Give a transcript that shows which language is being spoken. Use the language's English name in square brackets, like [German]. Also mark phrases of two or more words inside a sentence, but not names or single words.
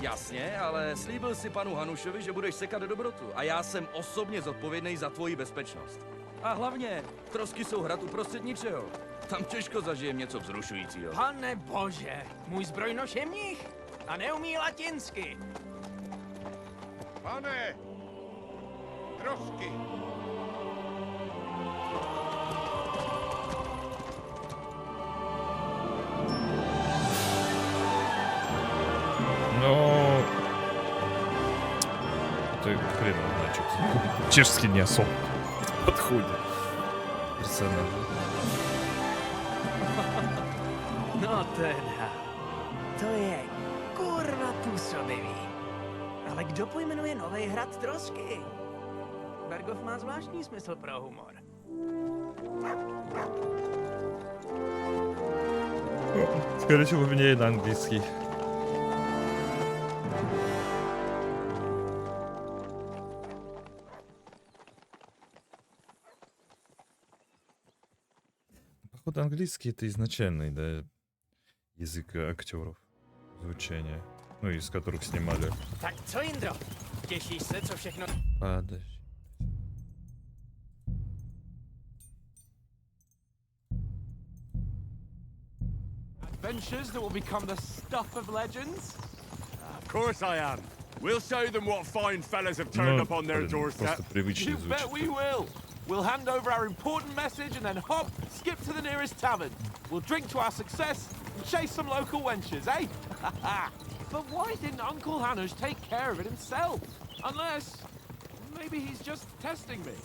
[Czech] Jasně, ale slíbil si panu Hanušovi, že budeš sekat dobrotu a já jsem osobně zodpovědný za tvoji bezpečnost. A hlavně, trosky jsou hrad uprostřed ničeho. Tam těžko zažijem něco vzrušujícího. Pane bože, můj zbrojnoš je mních a neumí latinsky. Pane! Trosky! [Russian] Но... Это хрен значит. Чешский не особо подходит персонажу. [Czech] No teda, to je kurva působivý. Ale kdo pojmenuje nový hrad trosky? Bergov má zvláštní smysl pro humor. [Russian] Скорее всего, поменяй на английский. Походу, английский это изначальный, да, язык актеров звучания, ну, из которых снимали. [Czech] Tak co, Jindro? Těšíš se, co všechno... [Russian] Подожди. [English] Adventures that will become the stuff of legends? Of course I am. We'll show them what fine fellas have turned [Russian] Ну, [English] up on their [Russian] блин, [English] doorstep. [Russian] просто привычно [English] You bet [Russian] звучит. [English] we will. We'll hand over our important message and then hop, skip to the nearest tavern. We'll drink to our success and chase some local wenches, eh? But why didn't Uncle Hanush take care of it himself? Unless, maybe he's just testing me.